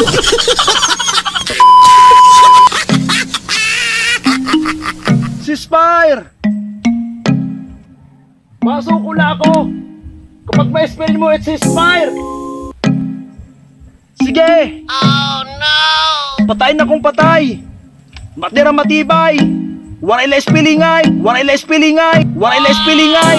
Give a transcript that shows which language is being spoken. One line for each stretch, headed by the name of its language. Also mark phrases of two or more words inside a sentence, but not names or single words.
English: Ceasefire!
Filipino: Masukula ako! Kapag may spell mo,
English: it's ceasefire!
Filipino: Sige!
English: Oh no!
Filipino: Patay na kung patay! Matira matibay!
Waray: Waray la spellingay! Waray la spellingay! Waray la spellingay!